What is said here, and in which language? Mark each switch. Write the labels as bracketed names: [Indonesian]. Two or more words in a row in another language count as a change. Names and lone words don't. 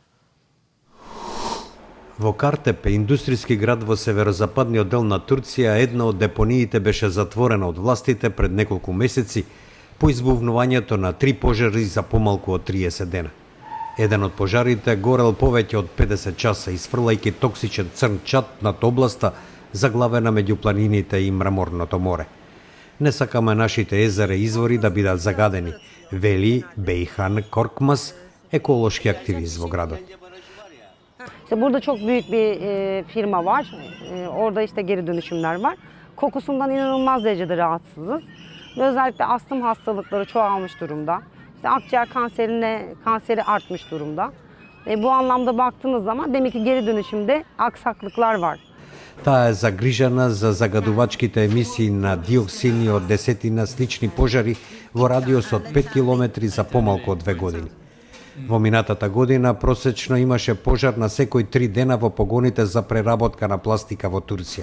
[Macedonian] Во Картепе, индустријски град во северозападниот дел на Турција, една од депониите беше затворена од властите пред неколку месеци по избувнувањето на 3 пожари за помалку од 30 дена. Еден од пожарите горел повеќе од 50 часа, изфрлајќи токсичен црн чад над областа заглавена меѓу планините и мраморното море. Не сакаме нашите езера и извори да бидат загадени, вели Beyhan Korkmaz, еколошки активист во градот. [Turkish] İşte burada çok büyük bir firma var. Orada işte geri dönüşümler var. Kokusundan inanılmaz derecede rahatsızız. Ve özellikle astım hastalıkları çoğalmış durumda. İşte akciğer kanseri artmış durumda. Bu anlamda baktığınız zaman demek ki geri dönüşümde aksaklıklar var. [Macedonian] Таа е загрижена за загадувачките емисии на диоксини од десетина слични пожари во радиус од 5 километри за помалку од 2 години. Во минатата година просечно имаше пожар на секој 3 дена во погоните за преработка на пластика во Турција.